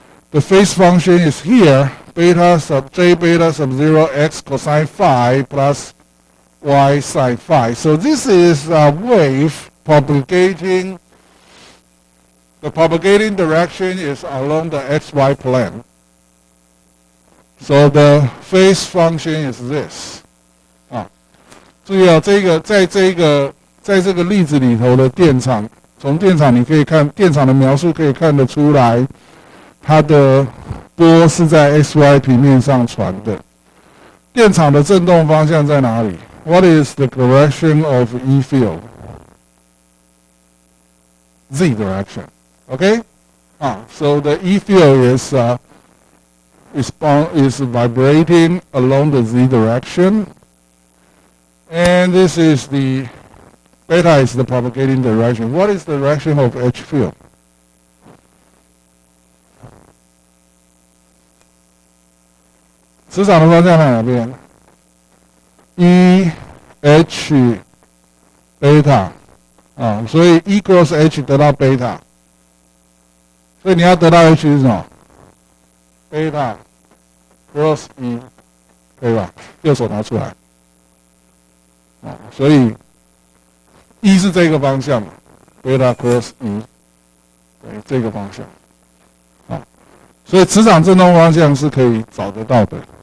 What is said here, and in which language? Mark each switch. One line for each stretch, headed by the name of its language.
English: The phase function is here, beta sub j beta sub 0 x cosine phi plus y sine phi. So this is a wave propagating. The propagating direction is along the xy plane. So the phase function is this.
Chinese: 注意在这个例子里头的电场，从电场你可以看电场的描述，可以看得出来，它的波是在 xy 平面上传的。电场的振动方向在哪里 ？
English: What is the direction of E field? Z direction. Okay? So the E field is vibrating along the Z direction, and this is the beta is the propagating direction. What is the direction of H field?
Chinese: E 磁场的方向在哪边 ？E H beta 所以 E cross H 得到 beta， 所以你要得到 H 是什么 ？beta cross E， 可以吧？右手拿出来所以 E 是这个方向嘛 ，beta cross E， 对，这个方向，所以磁场振动方向是可以找得到的。